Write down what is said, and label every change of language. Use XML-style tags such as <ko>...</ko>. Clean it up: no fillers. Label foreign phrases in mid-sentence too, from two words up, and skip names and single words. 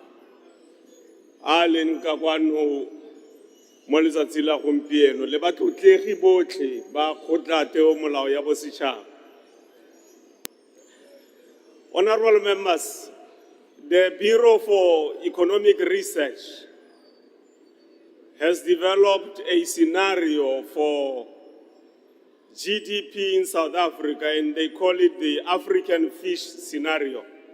<tn>a leng ka kwano mo letsatsi la gompieno le batlotlegi botlhe ba kgotlateo molao ya bosetšhaba.</tn> <en>Honorable members, the Bureau for Economic Research has developed a scenario for GDP in South Africa, and they call it the African fish scenario.</en>